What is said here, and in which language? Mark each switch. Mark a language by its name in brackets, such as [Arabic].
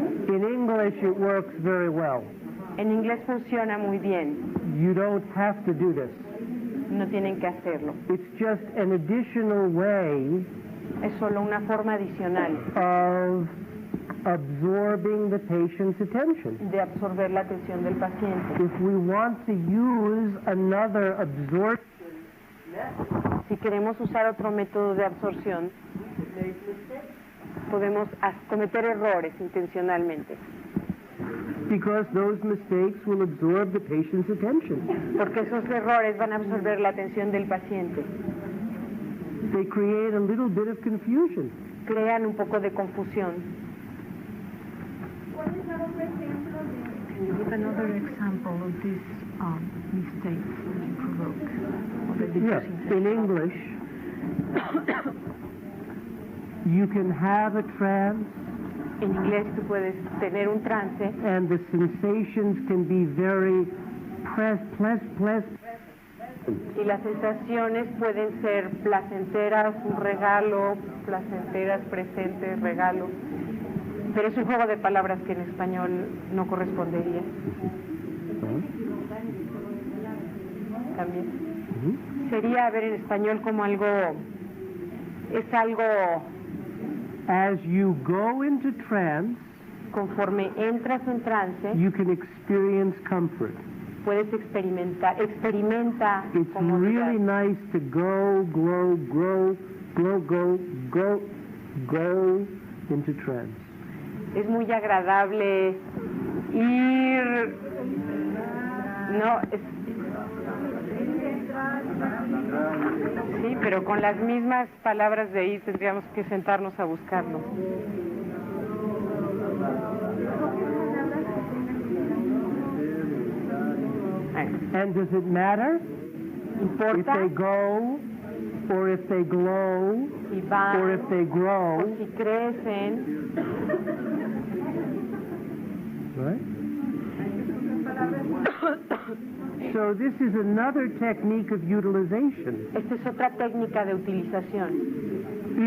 [English] In English it works very well. [Spanish] En inglés funciona muy bien. [English] You don't have to do this. [Spanish] No tienen que hacerlo. [English] It's just an additional way [Spanish] Es solo una forma adicional [English] of absorbing the patient's attention. [Spanish] de absorber la atención del paciente. [English] If we want to use another absorption, [Spanish] Si queremos usar otro método de absorción, podemos cometer errores intencionalmente, [English] because those mistakes will absorb the patient's attention. [Spanish] porque esos errores van a absorber la atención del paciente. [English] They create a little bit of confusion. [Spanish] Crean un poco de confusión. [English] Can you give another example of these mistakes that you provoke? Or that you Yes, use in English, you can have a trance [Spanish] En inglés tú puedes tener un trance and the sensations can be very pleasant. y las sensaciones pueden ser placenteras, un regalo, placenteras, presentes, regalo. Pero es un juego de palabras que en español no correspondería. También. Sería, a ver, en español como algo, es algo [English] As you go into trance, [Spanish] conforme entras en trance, [English] you can experience comfort. [Spanish] puedes experimenta [English] It's [Spanish] comodidad. [English] really nice to go into trance. [Spanish] Es muy agradable ir, no, sí, pero con las mismas palabras de ir tendríamos que sentarnos a buscarlo. [English] And does it matter if [Spanish] ¿Importa [English] they go, or if they glow, [Spanish] si van [English] or if they grow? [Spanish] si crecen? [English] Right? So this is another technique of utilization. [Spanish] Esta es otra técnica de utilización.